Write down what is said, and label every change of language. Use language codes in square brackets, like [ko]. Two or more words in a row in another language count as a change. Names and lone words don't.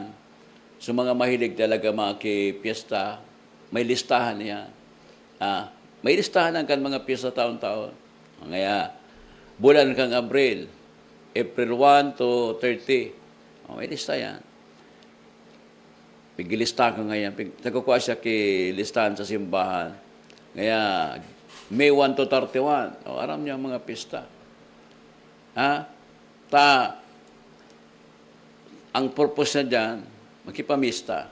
[bik] So mga mahilig talaga maki-piyesta, may listahan yan. May listahan ang kan mga piyesta taon-taon. Kaya, bulan kang April 1 to 30. May lista yan. Pigilista ko ngayon. Nagkukuha siya listahan sa simbahan. Kaya, May 1 to 31. Aram niya ang mga pista. Ha? Ang purpose na dyan, makipamista.